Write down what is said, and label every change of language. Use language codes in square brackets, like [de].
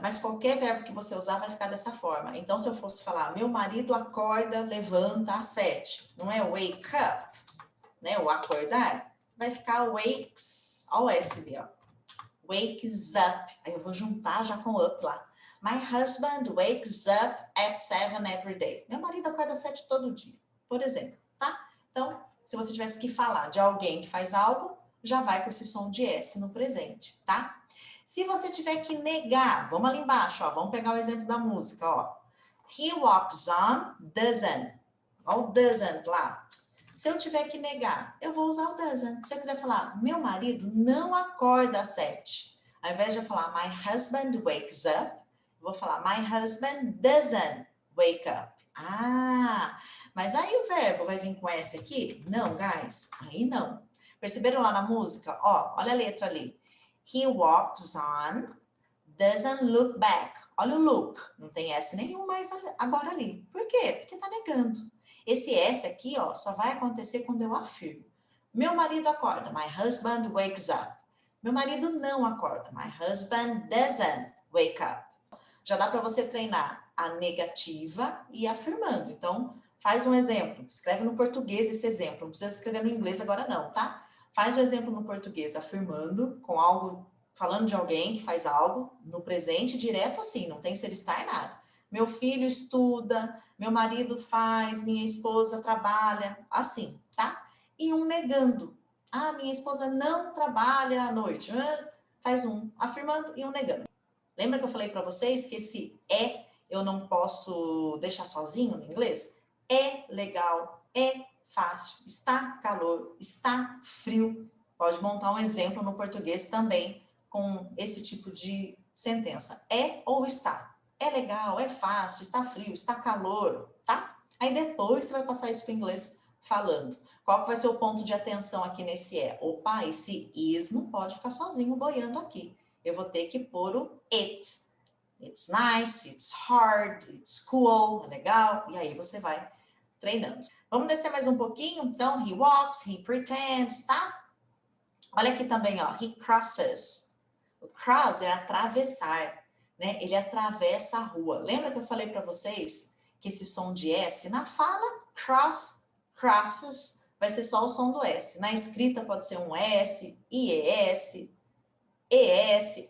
[pt] Mas qualquer verbo que você usar vai ficar dessa forma. Então, se eu fosse falar, meu marido acorda, levanta às 7, não é wake up, né? O acordar, vai ficar wakes, olha o S ali, ó. Wakes up, aí eu vou juntar já com up lá. [en] My husband wakes up at 7 every day. [pt] Meu marido acorda às 7 todo dia, por exemplo, tá? Então, se você tivesse que falar de alguém que faz algo, já vai com esse som de S no presente, tá? Se você tiver que negar, vamos ali embaixo, ó, vamos pegar o exemplo da música, ó. [en] He walks on, doesn't. [pt] Ó, o doesn't lá. Se eu tiver que negar, eu vou usar o doesn't. Se eu quiser falar, meu marido não acorda às 7. Ao invés de eu falar, [en] my husband wakes up, [pt] eu vou falar, [en] my husband doesn't wake up. [pt] Ah, mas aí o verbo vai vir com S aqui? Não, guys, aí não. Perceberam lá na música? Ó, olha a letra ali. [en] He walks on, doesn't look back. [pt] Olha o look, não tem S nenhum mais agora ali. Por quê? Porque tá negando. Esse S aqui, ó, só vai acontecer quando eu afirmo. Meu marido acorda. [en] My husband wakes up. [pt] Meu marido não acorda. [en] My husband doesn't wake up. [pt] Já dá para você treinar a negativa e afirmando. Então, faz um exemplo. Escreve no português esse exemplo. Não precisa escrever no inglês agora não, tá? Faz o exemplo no português afirmando com algo, falando de alguém que faz algo no presente direto assim, não tem ser estar nada. Meu filho estuda, meu marido faz, minha esposa trabalha, assim, tá? E um negando. Ah, minha esposa não trabalha à noite. Faz um afirmando e um negando. Lembra que eu falei para vocês que esse é eu não posso deixar sozinho no inglês? É legal, é fácil, está calor, está frio. Pode montar um exemplo no português também com esse tipo de sentença. É ou está. É legal, é fácil, está frio, está calor, tá? Aí depois você vai passar isso para o inglês falando. Qual que vai ser o ponto de atenção aqui nesse é? Opa, esse is não pode ficar sozinho boiando aqui. Eu vou ter que pôr o it. [en] It's nice, it's hard, it's cool, [pt] é legal. E aí você vai treinando. Vamos descer mais um pouquinho? [en] Então, he walks, he pretends, tá? [pt] Olha aqui também, ó, [en] he crosses. [pt] O cross é atravessar, né? Ele atravessa a rua. Lembra que eu falei para vocês que esse som de S, na fala, cross, crosses, vai ser só o som do S. Na escrita pode ser um S, IES, ES.